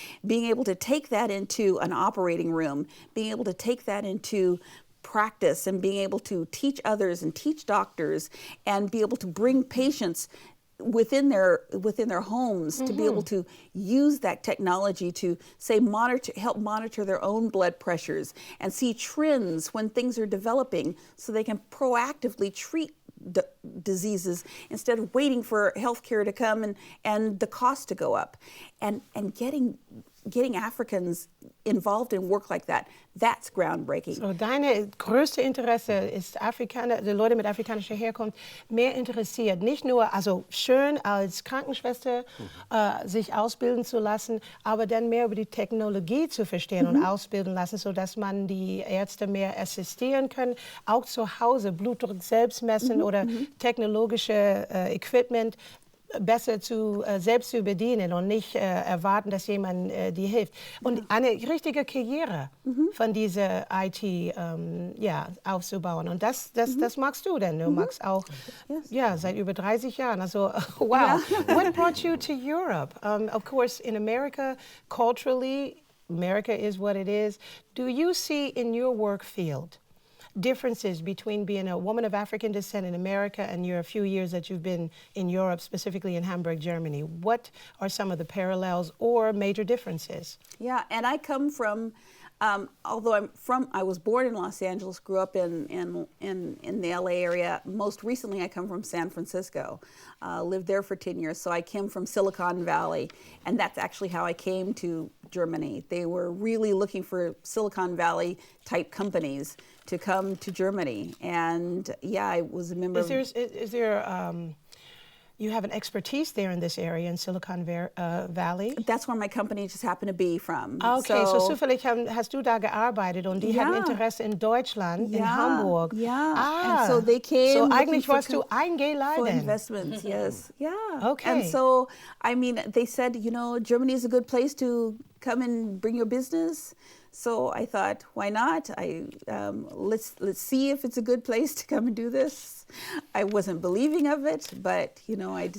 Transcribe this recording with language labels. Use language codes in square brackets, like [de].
[en] Being able to take that into an operating room, being able to take that into practice and being able to teach others and teach doctors and be able to bring patients within their homes to be able to use that technology to say help monitor their own blood pressures and see trends when things are developing so they can proactively treat diseases instead of waiting for healthcare to come and the cost to go up, and getting Africans involved in work like that, that's groundbreaking. [de] So deine größte Interesse ist Afrikaner, die Leute mit afrikanischer Herkunft, mehr interessiert. Nicht nur, also schön als Krankenschwester sich ausbilden zu lassen, aber dann mehr über die Technologie zu verstehen und ausbilden lassen, sodass man die Ärzte mehr assistieren können, auch zu Hause Blutdruck selbst messen oder technologische Equipment besser selbst zu bedienen und nicht erwarten, dass jemand dir hilft. Und eine richtige Karriere von dieser IT aufzubauen. Und das magst du denn. Du magst auch seit über 30 Jahren. Also, wow. [en] What brought you to Europe? Of course, in America, culturally, America is what it is. Do you see in your work field differences between being a woman of African descent in America and your few years that you've been in Europe, specifically in Hamburg, Germany? What are some of the parallels or major differences? Yeah, and I come from, although I was born in Los Angeles, grew up in the LA area. Most recently, I come from San Francisco. Lived there for 10 years, so I came from Silicon Valley, and that's actually how I came to Germany. They were really looking for Silicon Valley type companies to come to Germany, and I was a member. Is there you have an expertise there in this area in Silicon Valley? That's where my company just happened to be from. [de] Okay, so zufällig hast du da gearbeitet und die hatten Interesse in Deutschland, in Hamburg. [en] Yeah, and so they came. [de] So eigentlich warst du eingeladen. [en] For investments, yes. Yeah. Okay. And so, I mean, they said, Germany is a good place to come and bring your business. So I thought, why not? Let's see if it's a good place to come and do this. I wasn't believing of it, but I decided.